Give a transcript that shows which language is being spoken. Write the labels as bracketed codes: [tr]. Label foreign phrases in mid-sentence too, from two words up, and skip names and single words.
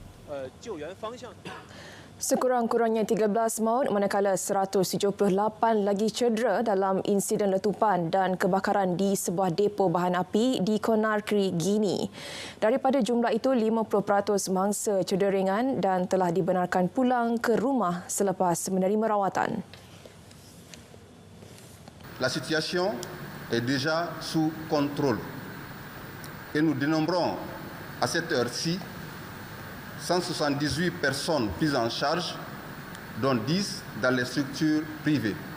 [ms] Sekurang-kurangnya 13 maut manakala 178 lagi cedera dalam insiden letupan dan kebakaran di sebuah depo bahan api di Conakry, Guinea. Daripada jumlah itu, 50% mangsa cedera ringan dan telah dibenarkan pulang ke rumah selepas menerima rawatan. [fr] La situation est déjà sous contrôle et nous dénombrons à cette heure-ci 178 personnes prises en charge, dont 10 dans les structures privées.